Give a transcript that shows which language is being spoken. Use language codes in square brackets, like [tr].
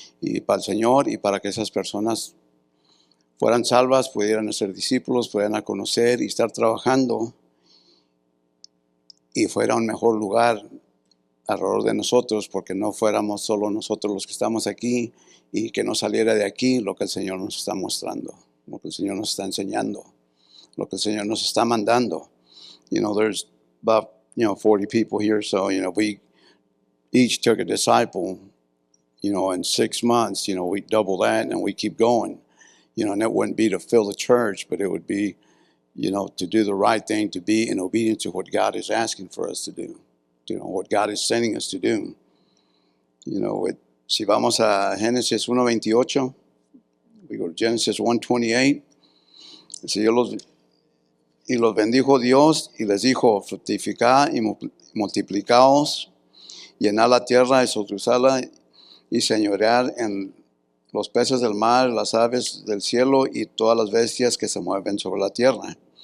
[es] Y para el Señor y para que esas personas fueran salvas, pudieran ser discípulos, pudieran conocer y estar trabajando y fuera un mejor lugar alrededor de nosotros, porque no fuéramos solo nosotros los que estamos aquí y que no saliera de aquí lo que el Señor nos está mostrando, lo que el Señor nos está enseñando, lo que el Señor nos está mandando. [en] There's about 40 people here, so we each took a disciple, in 6 months, we double that and we keep going, and it wouldn't be to fill the church, but it would be, to do the right thing, to be in obedience to what God is asking for us to do, what God is sending us to do. [es] Si vamos a Génesis 1:28, [en] we go to Genesis 1:28, [es] el Señor los bendijo Dios y les dijo: fructificad y multiplicaos, llenar la tierra y sojuzgarla y señorear en los peces del mar, las aves del cielo y todas las bestias que se mueven sobre la tierra.